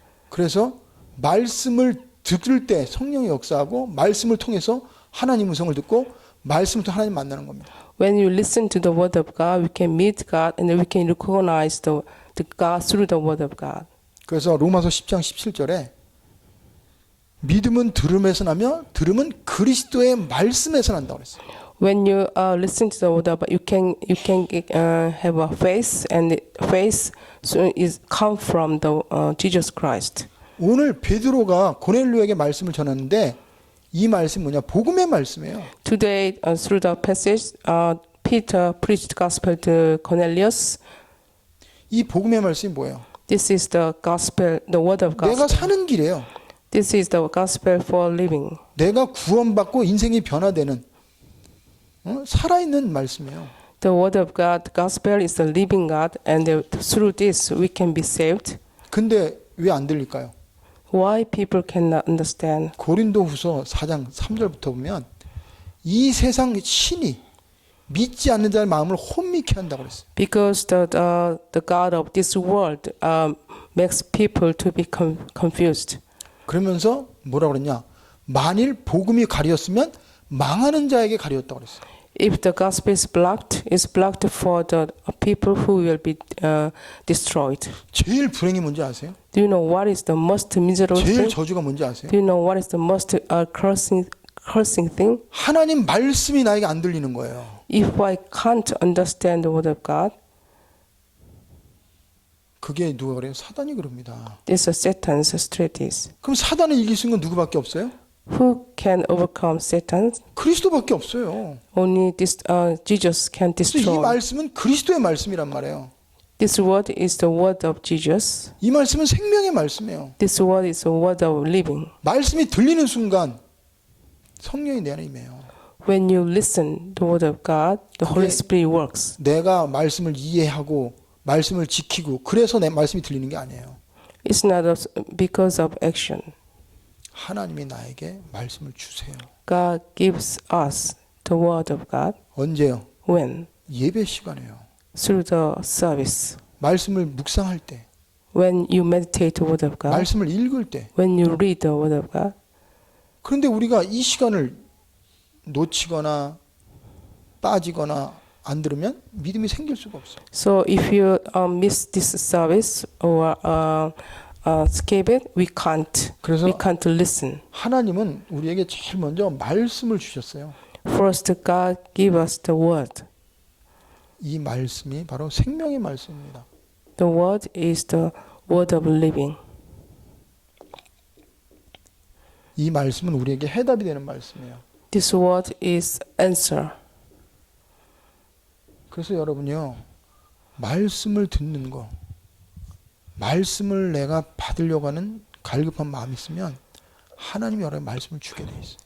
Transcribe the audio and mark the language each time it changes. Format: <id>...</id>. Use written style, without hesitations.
<ko>그래서 말씀을 들을 때 성령이 역사하고 말씀을 통해서 하나님 음성을 듣고 말씀을 통해 하나님 만나는 겁니다.</ko> <en>When you listen to the word of God, we can meet God and we can recognize the God through the word of God.</en> <ko>그래서 로마서 10장 17절에 믿음은 들음에서 나며 들음은 그리스도의 말씀에서 난다고 그랬어요.</ko> <en>When you listen to the word of God, you can have a faith, and faith is come from the Jesus Christ.</en> <ko>오늘 베드로가 고넬료에게 말씀을 전하는데 이 말씀이 뭐냐? 복음의 말씀이에요.</ko> <en>Today, through the passage, Peter preached gospel to Cornelius.</en> <ko>이 복음의 말씀이 뭐예요?</ko> <en>This is the gospel, the word of</en> <ko>내가</ko> <en>gospel.</en> <ko>사는 길이에요.</ko> <en>This is the gospel for living.</en> <ko>내가 구원받고 인생이 변화되는 살아있는 말씀이에요.</ko> <en>The word of God, the gospel is the living God, and through this we can be saved.</en> <ko>근데 왜 안 들릴까요?</ko> <en>Why people cannot understand?</en> <ko>고린도후서 4장 3절부터 보면 이 세상 신이 믿지 않는 자의 마음을 혼미케 한다고 그랬어요.</ko> <en>Because the God of this world makes people to be confused.</en> <ko>그러면서 뭐라고 그랬냐? 만일 복음이 가렸으면 망하는 자에게 가렸다고 그랬어요.</ko> <en>If the gospel is blocked, it's blocked for the people who will be destroyed.</en> <ko>제일 불행이 뭔지 아세요?</ko> <en>Do you know what is the most miserable</en> <ko>제일</ko> <en>thing?</en> <ko>저주가 뭔지 아세요?</ko> <en>Do you know what is the most cursing thing?</en> <ko>하나님 말씀이 나에게 안 들리는 거예요.</ko> <en>If I can't understand the word of God,</en> <ko>그게 누가 그래요? 사단이 그럽니다.</ko> <en>This is Satan's strategies.</en> <ko>그럼 사단을 이길 수 있는 건 누구밖에 없어요?</ko> <en>Who can overcome Satan?</en> <ko>그리스도밖에 없어요.</ko> <en>Only this, Jesus can</en> <ko>그래서 이</ko> <en>destroy.</en> <ko>말씀은 그리스도의 말씀이란 말이에요.</ko> <en>This word is the word of Jesus.</en> <ko>이 말씀은 생명의 말씀이에요.</ko> <en>This word is a word of living.</en> <ko>말씀이 들리는 순간 성령이 내 안에 임해요.</ko> <en>When you listen the word of God, the Holy</en> <ko>그게-</ko> <en>Spirit works.</en> <ko>내가 말씀을 이해하고 말씀을 지키고 그래서 내 말씀이 들리는 게 아니에요.</ko> <en>It's not because of action.</en> <ko>하나님이 나에게 말씀을 주세요.</ko> <en>God gives us the word of God.</en> <ko>언제요?</ko> <en>When?</en> <ko>예배 시간에요.</ko> <en>Through the service.</en> <ko>말씀을 묵상할 때,</ko> <en>When you meditate the word of God.</en> <ko>말씀을 읽을 때.</ko> <en>When you read the word of God.</en> <ko>그런데 우리가 이 시간을 놓치거나 빠지거나 안 들으면 믿음이 생길 수가 없어요.</ko> <en>So if you miss this service or skip it, we</en> <ko>그래서</ko> <en>can't listen.</en> <ko>하나님은 우리에게 제일 먼저 말씀을 주셨어요.</ko> <en>First, God give us the word.</en> <ko>이 말씀이 바로 생명의 말씀입니다.</ko> <en>The word is the word of living.</en> <ko>이 말씀은 우리에게 해답이 되는 말씀이에요.</ko> <en>This word is answer.</en> <ko>그래서 여러분요, 말씀을 듣는 거, 말씀을 내가 받으려고 하는 갈급한 마음이 있으면 하나님이 여러분 말씀을 주게 돼 있어요.</ko>